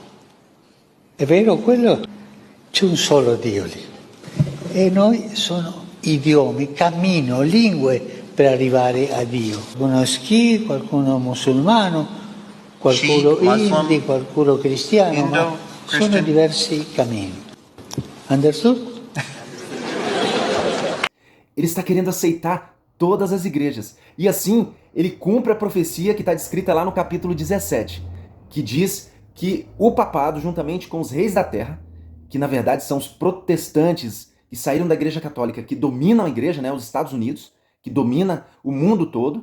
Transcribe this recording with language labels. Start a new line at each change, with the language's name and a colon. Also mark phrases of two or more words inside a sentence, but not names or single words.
Italian: È vero quello? C'è un solo Dio lì. E noi sono idiomi, cammino, lingue per arrivare a Dio. Qualcuno schi, qualcuno musulmano, qualcuno hindi, qualcuno cristiano, ma sono diversi cammini. Understood?
Portuguese: Ele está querendo aceitar todas as igrejas. E assim, ele cumpre a profecia que está descrita lá no capítulo 17, que diz que o papado, juntamente com os reis da terra, que na verdade são os protestantes que saíram da Igreja Católica, que dominam a igreja, né, os Estados Unidos, que domina o mundo todo.